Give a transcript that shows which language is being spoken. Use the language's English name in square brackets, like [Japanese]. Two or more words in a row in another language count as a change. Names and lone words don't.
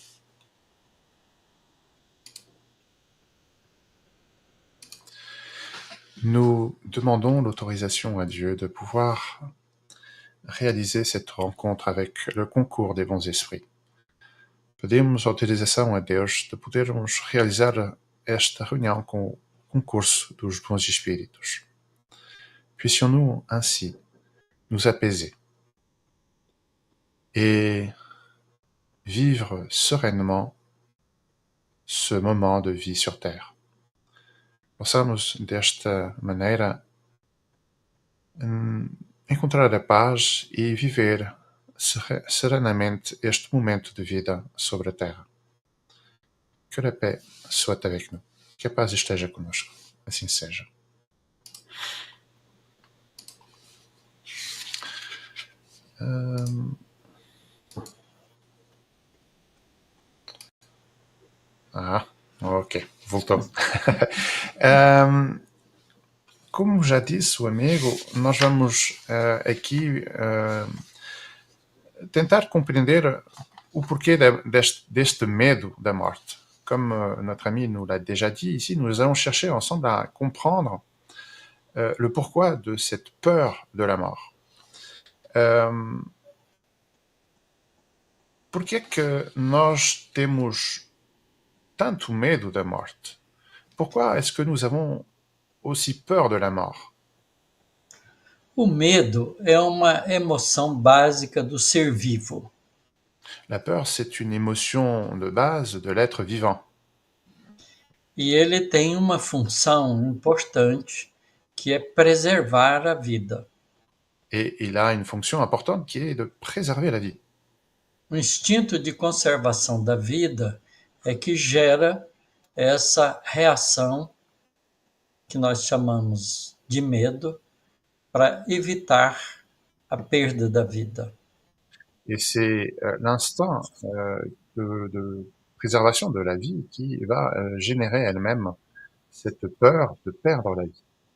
[French] Nous demandons l'autorisation à Dieu de pouvoir réaliser cette rencontre avec le concours des bons esprits. [Portuguese] Pedimos autorização a Deus de podermos realizar esta reunião com o concurso dos bons espíritos. [French] Puissions-nous ainsi nous apaiser et vivre sereinement ce moment de vie sur Terre. [Portuguese] Possamos desta maneira encontrar a paz e viver serenamente este momento de vida sobre a Terra. [French] Que a paix soit avec nous. [Portuguese] Que a paz esteja conosco. Assim seja. Ok, voltou. Como já disse o amigo, nós vamos aqui tentar compreender o porquê deste medo da morte. [French] Comme notre ami nous l'a déjà dit ici, nous allons chercher ensemble à comprendre le pourquoi de cette peur de la mort. [Portuguese] Por que é que nós temos tanto medo da morte? [French] Pourquoi est-ce que nous avons aussi peur de la mort? [Portuguese] O medo é uma emoção básica do ser vivo. [French] La peur, c'est une émotion de base de l'être vivant. [Portuguese] E ele tem uma função importante, que é preservar a vida. [French] Et il a une fonction importante qui est de préserver la vie. [Portuguese] O instinto de conservação da vida é que gera essa reação que nós chamamos de medo para evitar a perda da vida. [French] Et c'est l'instinct de préservation de la vie qui va générer elle-même cette peur de perdre la vie.